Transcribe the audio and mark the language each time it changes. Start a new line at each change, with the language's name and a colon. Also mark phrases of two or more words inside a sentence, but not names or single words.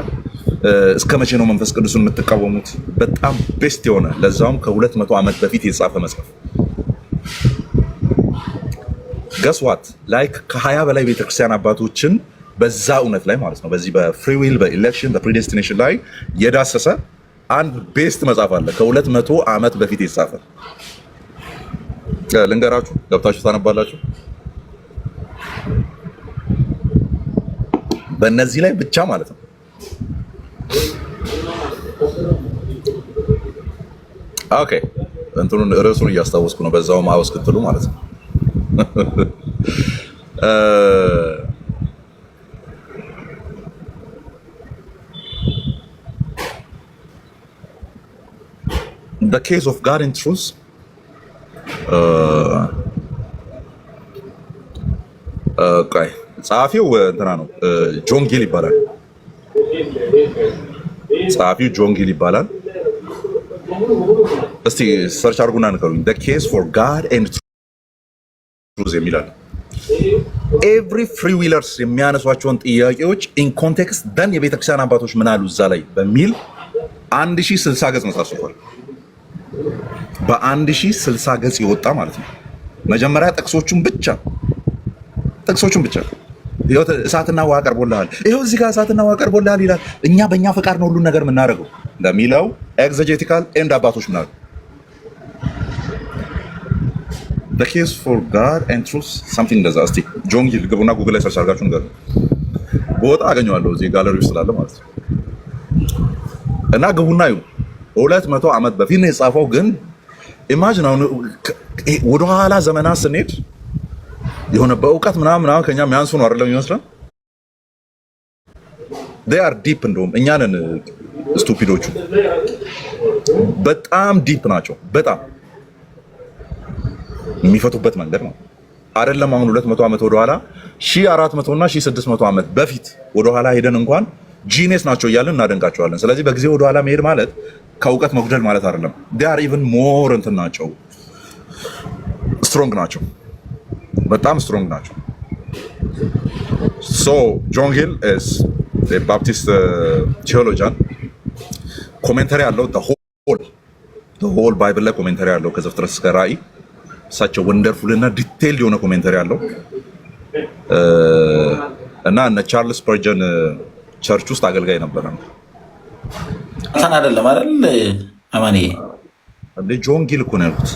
Amharic: እስከ መቼ ነው መንፈስ ቅዱስን የምትቃወሙት? በጣም ቤስት የሆነ ለዛውም ከ200 ዓመት በፊት የተጻፈ መጽሐፍ
English: guess what like
Amharic: ከ20 በላይ ቤተክርስቲያን አባቶችን በዛ እውነት ላይ ማለት ነው በዚህ በፍሪ ዊል በኢሌክሽን በፕሪዴስቲኔሽን ላይ የዳሰሰ አንድ ቤስት መጽሐፍ አለ ከ200 ዓመት በፊት የተጻፈ። ልንገራችሁ፣ ገብታችሁ ታነባላችሁ። በእነዚህ ላይ ብቻ ማለት ነው። ኦኬ እንትኑን ርዕሱን እያስታወስኩ ነው፣ በዛው ማውስ ክትሉ ማለት ነው።
English: The case of God in truth
Amharic: ጸሐፊው እንትና ነው፣ ጆን ጊል ይባላል። ጸሐፊው ጆን ጊል ይባላል። እስቲ ሰርች አድርጉና ንገሩኝ።
English: The case for God and truth
Amharic: የሚላል
English: every free willers
Amharic: የሚያነሷቸውን ጥያቄዎች
English: in context then
Amharic: የቤተክርስቲያን አባቶች ምን አሉ እዛ ላይ በሚል 1060 ገጽ መጽሐፍ በ1060 ገጽ የወጣ ማለት ነው። መጀመሪያ ጥቅሶቹን ብቻ ይኸው እሳትና ውሃ ቀርቦልሃል፣ ይኸው እዚህ ጋር እሳትና ውሃ ቀርቦልሃል ይላል። እኛ በእኛ ፈቃድ ነው ሁሉን ነገር የምናደርገው እንደሚለው
English: exegetical and
Amharic: አባቶች ምን አሉ?
English: The case for God and truth something
Amharic: እንደዛ። እስቲ ጆን ጊል ግቡና ጉግል ላይ ሰርች አድርጋችሁ ነገር ቦታ አገኘዋለሁ እዚህ ጋለሪ ውስጥ ስላለ ማለት ነው። እና ግቡና ይሁ 200 ዓመት በፊት ነው የጻፈው። ግን ኢማጂን አሁን ወደኋላ ዘመናት ስንሄድ የሆነ በእውቀት ምናምን ከኛ የሚያንሱ ነው አይደለም ይመስላል።
English: they are deep
Amharic: እንደውም እኛ ነን ስቱፒዶቹ። በጣም ዲፕ ናቸው። በጣም የሚፈቱበት መንገድ ነው አይደለም። አሁን 200 ዓመት ወደኋላ 1400 እና 1600 ዓመት በፊት ወደኋላ ሄደን እንኳን ጂኒየስ ናቸው እያልን እናደንቃቸዋለን። ስለዚህ በጊዜ ወደኋላ መሄድ ማለት ከእውቀት መጉደል ማለት አይደለም።
English: they are even more
Amharic: እንትን ናቸው፣ ስትሮንግ ናቸው፣ በጣም ስትሮንግ ናቸው። ሶ ጆን ጊል
English: is a Baptist theologian
Amharic: ኮሜንታሪ አለው
English: the whole Bible
Amharic: ላይ ኮሜንታሪ አለው ከዘፍጥረት እስከ ራእይ። እሳቸው ወንደርፉል እና ዲቴይልድ የሆነ ኮሜንታሪ አለው። እና እነ ቻርልስ ስፐርጀን ቸርች ውስጥ አገልጋይ ነበረ። እንትን አይደለም አይደል አማኔ? እንደ ጆን ጊል እኮ ነው ያልኩት።